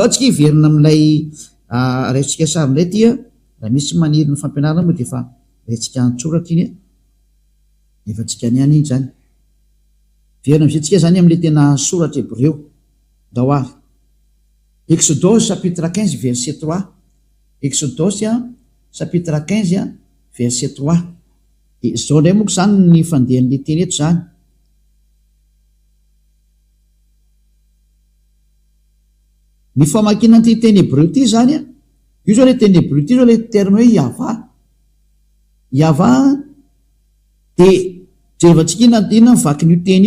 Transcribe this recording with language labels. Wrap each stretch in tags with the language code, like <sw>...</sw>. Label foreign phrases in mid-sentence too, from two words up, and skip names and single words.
<mg>tsika hiverina amin'ilay raitsika sary indray ty raha misy maniry ny fampianarana moa de efa raitsika antsoratra iny efa tsika ny any iny zany verina am'izay tsika zany am'le tena soratra Hébreo ndao ary Exodose</mg> <fr>chapitre 15 verset 3</fr> <mg>Exodose</mg> <fr>chapitre 15 verset 3</fr> <mg>de zao ndray moa zany ny fandehan'le teny eto zany ny famakina an'ity teny Hébreu ty zany io zao le teny Hébreu ty zao le terme hoe yava de jerevantsika inona mivaky n'io teny io</mg>